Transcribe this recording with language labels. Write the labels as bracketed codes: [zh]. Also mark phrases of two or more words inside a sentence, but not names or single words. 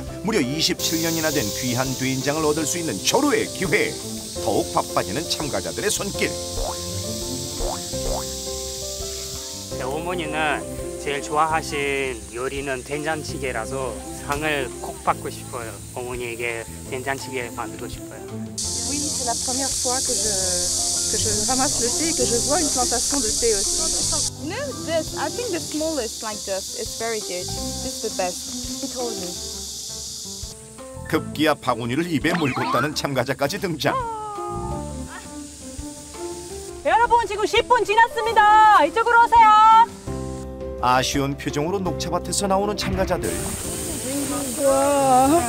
[ko] 무려 27년이나 된 귀한 된장을 얻을 수 있는 절호의 기회. 더욱 바빠지는 참가자들의 손길. 제 어머니는 제일 좋아하신 요리는 된장찌개라서 상을 꼭 받고 싶어요. 어머니에게 된장찌개 만들고 싶어요. [fr] Oui, c'est la première fois que je ramasse le thé et que je vois une plantation de thé aussi. [en] No, this. I think the smallest like this. It's very good. This is the best. He told me. [ko] 급기야 바구니를 입에 물고 따는 참가자까지 등장. 여러분 지금 10분 지났습니다. 이쪽으로 오세요. 아쉬운 표정으로 녹차밭에서 나오는 참가자들. 와.